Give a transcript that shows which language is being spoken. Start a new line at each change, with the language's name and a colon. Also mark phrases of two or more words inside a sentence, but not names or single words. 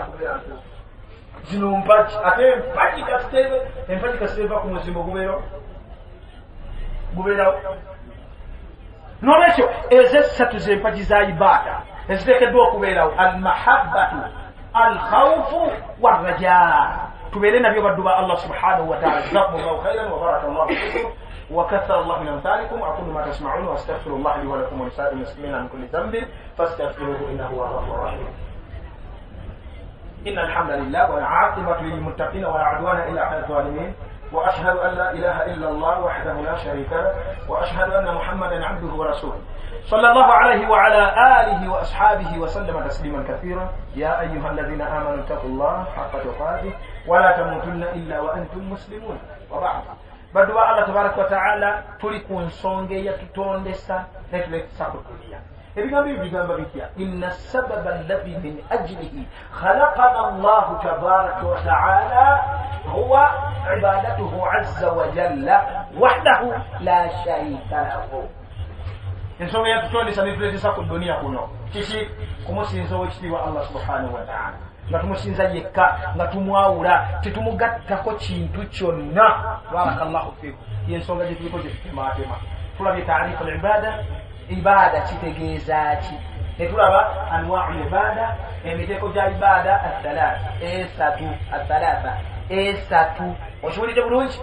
Ganda: kubeera ntuufu zino mpaji ate empaji kasiteve ku muzimbo gubeerawo n'olwekyo ez'essatu z'empaji za ibaada eziteekeddwa okubeerawo
Arabic: المحبة الخوف والرجاء
Ganda: tubeere nabyo baddu ba Allah
Arabic: سبحانه وتعالى جزاكم الله خيرا وبارك الله فيكم وكثر الله من أمثالكم أقول ما تسمعون وأستغفر الله لي ولكم ولسائر المسلمين عن كل ذنب فاستغفروه إنه هو الغفور الرحيم. إن الحمد لله والعاقبة للمتقين ولا عدوان إلا على الظالمين وأشهد أن لا إله إلا الله وحده لا شريك له وأشهد أن محمدا عبده ورسوله صلى الله عليه وعلى آله وأصحابه وسلم تسليما كثيرا. يا أيها الذين آمنوا اتقوا الله حق تقاته ولا تموتن إلا وأنتم مسلمون. وبعد
Ganda: baddu ba Allah
Arabic: تبارك وتعالى
Ganda: tuli ku nsonga eyatutondesa netulekisa kutulia ebigambo ebyo bigamba bitya
Arabic: إن السبب الذي من أجله خلقنا الله تبارك وتعالى هو عبادته عز وجل وحده لا شريك له.
Ganda: Ensonga eyatutondesa netulekisa ku dunia kuno kiki kumusinza owekitiibwa Allah
Arabic: سبحانه وتعالى
Ganda: nga tumusinza yekka nga tumwawula tetumugattako kintu kyonna.
Arabic: بارك الله فيكم.
Ganda: Yensonga gyetuliko gyetutematema tulabye
Arabic: تعريف عبادة
Ganda: kitegeeza ki netulaba
Arabic: أنواع عبادة
Ganda: emiteeko gya ibada esatu okiwulidde bulungi.